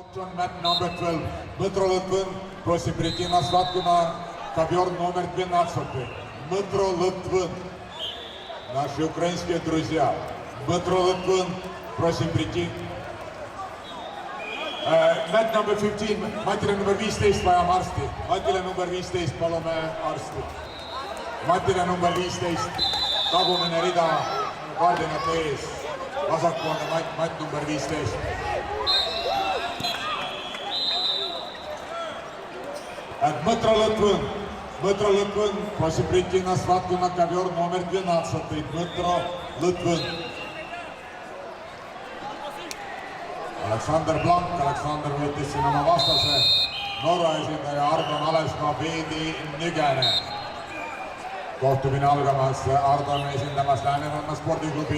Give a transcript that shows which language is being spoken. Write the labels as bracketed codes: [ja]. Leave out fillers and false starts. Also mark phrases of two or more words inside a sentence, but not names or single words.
[en] On mat number 12. [ru] Дмитро Литвин просить прийти на схватку на ковер номер 12. Дмитро Литвин. Наши украинские друзья. Дмитро Литвин просит прийти. [en] Mat number 15. [et] Matile number 15 vajame arsti. Matile number 15 palume arsti. Matile number 15. Tagumine rida kaardinate ees. Vasakpoolne mat number 15. [ru] Дмитро Литвин просит прийти на схватку на ковер номер 12. Дмитро Литвин. [et] Aleksander Blank, Aleksander võttis siin oma vastase. Norra esindaja Ardon Alesmaa, Peedi Nügene. Kohtumine algamas, Ardon esindamas Lääneranna spordiklubi.